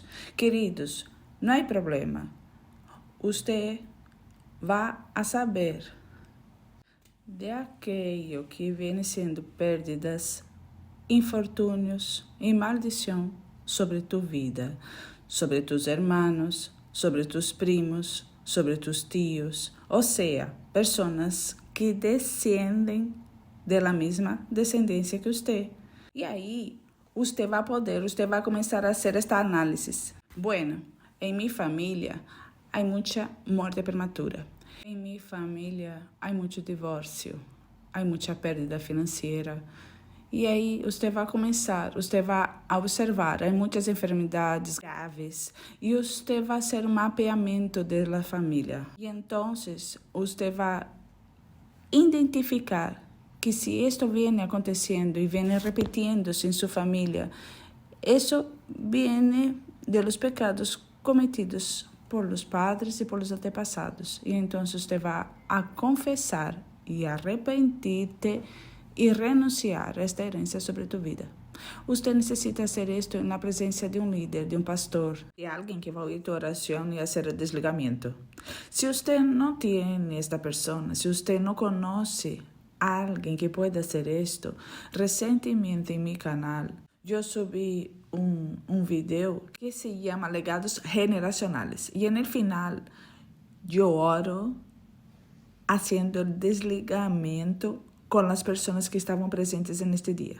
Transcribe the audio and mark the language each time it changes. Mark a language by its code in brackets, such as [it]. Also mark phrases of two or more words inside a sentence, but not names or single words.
[es] Queridos, no hay problema. Usted va a saber de aquello que viene siendo pérdidas, infortunios y maldición sobre tu vida, sobre tus hermanos, sobre tus primos, sobre tus tíos, o sea, personas que descienden de la misma descendencia que usted. Y ahí usted va a comenzar a hacer esta análisis. Bueno, en mi familia hay mucha muerte prematura. En mi familia hay mucho divorcio, hay mucha pérdida financiera. [pt] E aí você vai a observar, há muitas enfermidades graves e você vai fazer um mapeamento da família. E então, você vai identificar que se isto vem acontecendo e vem repetindo-se em sua família, isso vem de [es] los pecados cometidos por los padres [pt] e por los antepassados. E então você vai a confessar e arrepentir-te e renunciar a [es] esta herencia sobre tu vida. Usted necesita hacer esto en la presencia de un líder, de un pastor, de alguien que va a oír tu oración y hacer el desligamiento. Si usted no tiene esta persona, si usted no conoce a alguien que pueda hacer esto, recientemente en mi canal yo subí un video que se llama Legados Generacionales y en el final yo oro haciendo el desligamiento con las personas que estaban presentes en este día.